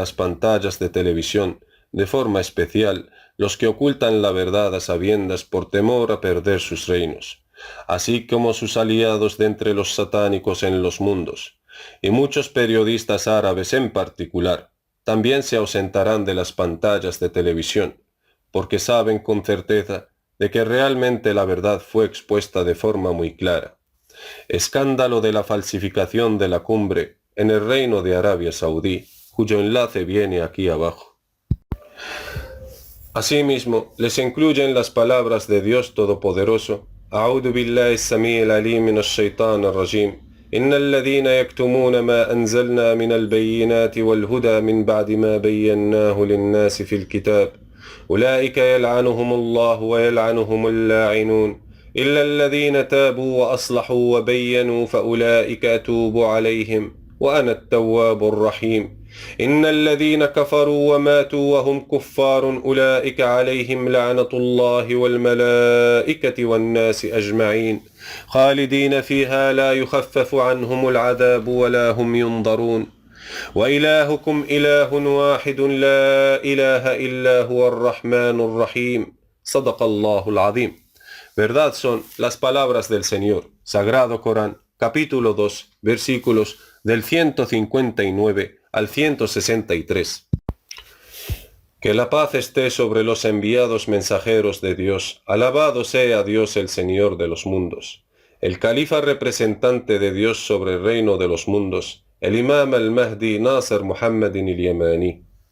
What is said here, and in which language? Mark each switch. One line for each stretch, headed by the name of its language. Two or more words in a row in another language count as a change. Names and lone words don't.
Spanish: las pantallas de televisión, de forma especial los que ocultan la verdad a sabiendas por temor a perder sus reinos, así como sus aliados de entre los satánicos en los mundos, y muchos periodistas árabes en particular, también se ausentarán de las pantallas de televisión, porque saben con certeza de que realmente la verdad fue expuesta de forma muy clara. Escándalo de la falsificación de la cumbre en el Reino de Arabia Saudí, cuyo enlace viene aquí abajo. Asimismo, les incluyen las palabras de Dios Todopoderoso:
Arabic: أعوذ بالله السميع العليم من الشيطان الرجيم. إن الذين يكتمون ما أنزلنا من البينات والهدى من بعد ما بيناه للناس في الكتاب. أولئك يلعنهم الله ويلعنهم اللاعنون. إلا الذين تابوا وأصلحوا وبينوا فأولئك أتوب عليهم وأنا التواب الرحيم. إن الذين كفروا وماتوا وهم كفار أولئك عليهم لعنة الله والملائكة والناس أجمعين خالدين فيها لا يخفف عنهم العذاب ولا هم ينظرون وإلهكم إله واحد لا إله إلا هو الرحمن الرحيم صدق الله العظيم.
Spanish: Verdad son las palabras del Señor, Sagrado Corán, capítulo 2, versículos del 159 al 163. Que la paz esté sobre los enviados mensajeros de Dios. Alabado sea Dios el Señor de los mundos, el califa representante de Dios sobre el reino de los mundos, el Imam al-Mahdi Nasser Muhammad al-Yamani.